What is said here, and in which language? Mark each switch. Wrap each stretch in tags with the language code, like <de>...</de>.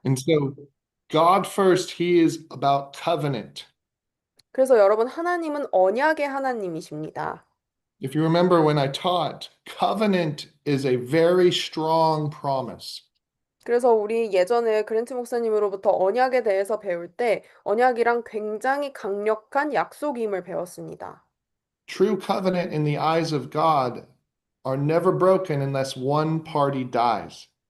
<en>And so God first, He is about covenant.</en> <ko>그래서 여러분 하나님은 언약의 하나님이십니다.</ko> <en>If you remember when I taught, covenant is a very strong promise.</en> <ko>그래서 우리 예전에 그랜트 목사님으로부터 언약에 대해서 배울 때 언약이랑 굉장히 강력한 약속임을 배웠습니다.</ko> <en>True covenant in the eyes of God are never broken unless one party dies.</en>